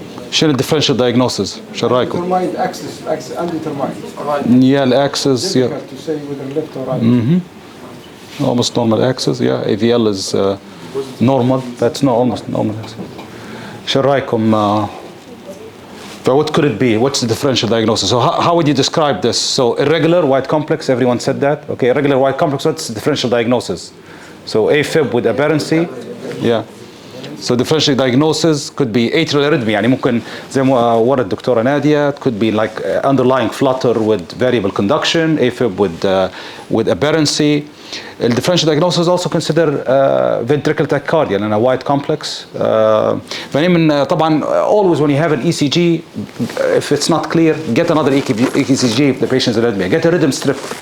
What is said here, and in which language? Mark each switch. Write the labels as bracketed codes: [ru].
[ar] شنو [en] الديفرنشال دايجنوسيس؟ [ar] شو رايكم؟ [en] Determined axis undetermined. Yeah, the axis. Yeah. Difficult to say whether left or right. Almost normal axis. Yeah, AVL is normal. That's not almost normal axis. [ar] شو رايكم؟ [en] But what could it be? What's the differential diagnosis? So how would you describe this? So irregular white complex. Everyone said that. Okay, irregular white complex. What's the differential diagnosis? So AFib with aberrancy. Yeah. So differential diagnosis could be atrial arrhythmia. [ar] يعني ممكن زي ما ورد الدكتورة نادية. [en] It could be like underlying flutter with variable conduction, AFib with aberrancy. The differential diagnosis also consider ventricular tachycardia and a white complex. [ar] طبعا [en] always when you have an ECG, if it's not clear, get another ECG if the patient's arrhythmia. Get a rhythm strip.